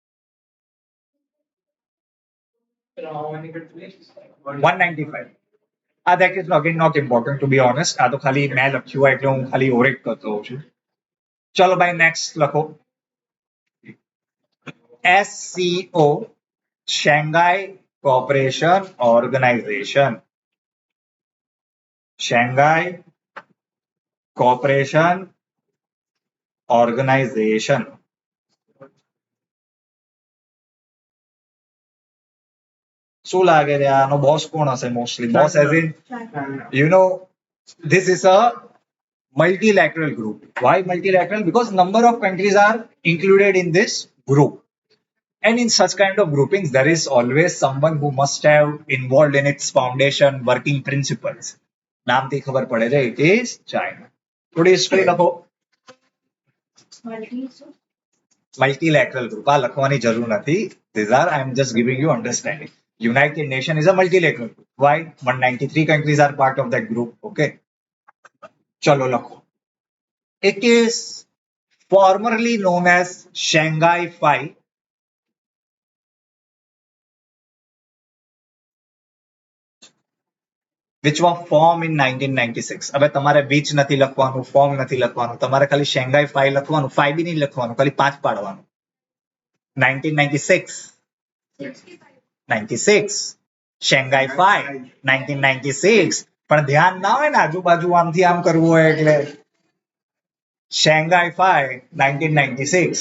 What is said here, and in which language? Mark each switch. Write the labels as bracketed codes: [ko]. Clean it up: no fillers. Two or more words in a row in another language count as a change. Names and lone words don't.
[en] How many countries? 195. that is again not important to be honest. [gu] આ તો ખાલી મેં લખ્યું હોય એટલે હું ખાલી ઓરેટ કરતો હોઉં છું. ચલો ભાઈ નેક્સ્ટ લખો. SCO, Shanghai Cooperation Organization. Shanghai Cooperation Organization. શું લાગે છે આનો બોસ કોણ હશે મોસ્ટલી? [en] boss as in you know this is a multilateral group. Why multilateral? Because number of countries are included in this group. And in such kind of groupings, there is always someone who must have involved in its foundation, working principles. [gu] નામથી ખબર પડે છે, [en] it is China. [gu] થોડી history લખો. [en] Multilateral group. [gu] આ લખવાની જરૂર નથી. [en] These are, I am just giving you understanding. United Nations is a multilateral group. Why? 193 countries are part of that group. [gu] Okay. ચલો લખો. [en] It is formerly known as Shanghai Five. Which was formed in 1996. [gu] હવે તમારે which નથી લખવાનું, form નથી લખવાનું, તમારે ખાલી Shanghai 5 લખવાનું, 5 બી નહીં લખવાનું, ખાલી 5 પાડવાનું. 1996. 96. Shanghai 5 1996. પણ ધ્યાન ના હોય ને આજુબાજુ આમથી આમ કરવું હોય એટલે Shanghai 5 1996.